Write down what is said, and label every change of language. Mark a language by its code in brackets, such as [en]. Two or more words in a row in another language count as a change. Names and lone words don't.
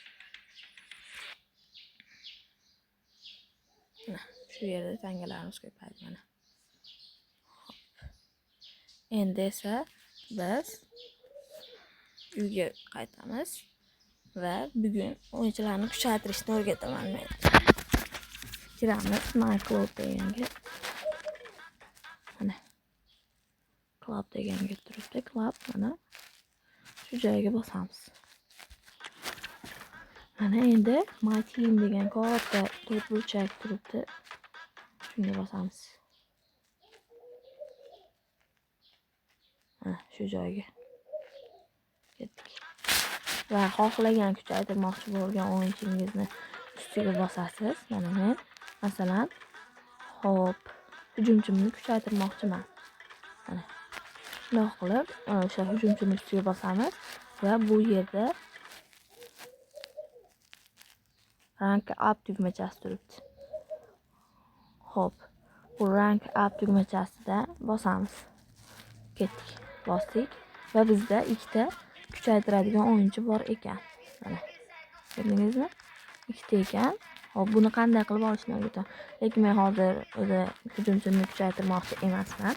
[uz] Mana shu yerda tangalarimiz ko'paydi mana. Endi esa biz uyga qaytamiz va bugun o'yinchilarni kuchaytirishni o'rgataman men. Kiramiz [en] my club [uz] deganga. Mana club deganga turibdi. Club mana shu joyga bosamiz. Mana endi My Team degan katta to'rt burchak turibdi. Shunga bosamiz. Shu joyga ketdik. Va xohlagan kuchaytirmoqchi bo'lgan o'yinchingizni ustiga bosasiz. Mana men masalan, hop, hujumchimni kuchaytirmoqchiman. Mana shunday qilib, o'sha hujumchini ustiga bosamiz va bu yerda [en] rank up [uz] tugmachasi turibdi. Hop, bu [en] rank up [uz] tugmachasida bosamiz. Ketdik, bosdik va bizda ikkita kuchaytiradigan o'yinchi bor ekan. Mana ko'rdingizmi? Ikkita ekan. Hop, buni qanday qilib olishni o'rgataman. Lekin men hozir o'zi hujumchini kuchaytirmoqchi emasman.